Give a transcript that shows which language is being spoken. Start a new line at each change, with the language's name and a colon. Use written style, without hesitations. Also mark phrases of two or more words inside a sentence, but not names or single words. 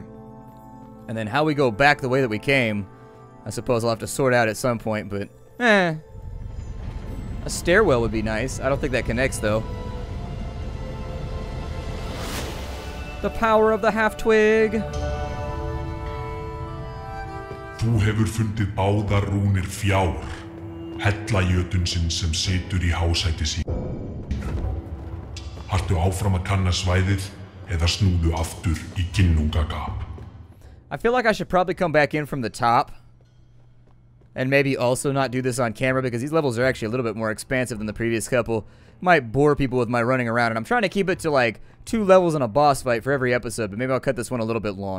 English: And then how we go back the way that we came, I suppose I'll have to sort out at some point, but a stairwell would be nice. I don't think that connects, though. The power of the half-twig.
Icelandic: Þú hefur fundið báðar rúnir fjár, hella jötunsinn sem situr í hásæti sínu. Haltu áfram að kanna svæðið eða snúðu aftur í Gonungagap.
English: I feel like I should probably come back in from the top. And maybe also not do this on camera because these levels are actually a little bit more expansive than the previous couple. Might bore people with my running around, and I'm trying to keep it to like 2 levels and a boss fight for every episode, but maybe I'll cut this one a little bit long.